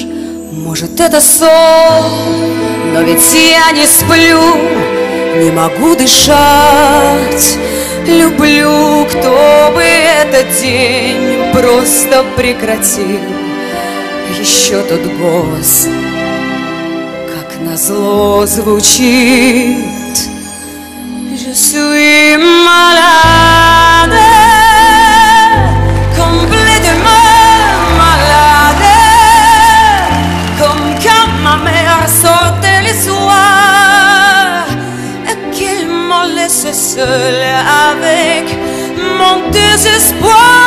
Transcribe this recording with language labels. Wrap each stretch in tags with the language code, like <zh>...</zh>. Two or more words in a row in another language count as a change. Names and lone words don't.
<ru>Может, это сон, но ведь я не сплю, не могу дышать. Люблю, кто бы этот день просто прекратил. Еще тот голос, как назло, звучит:</ru> <fr>Je suis malade, complètement malade, comme quand ma mère sortait le soir et qu'elle me laissait seule avec mon désespoir.</fr>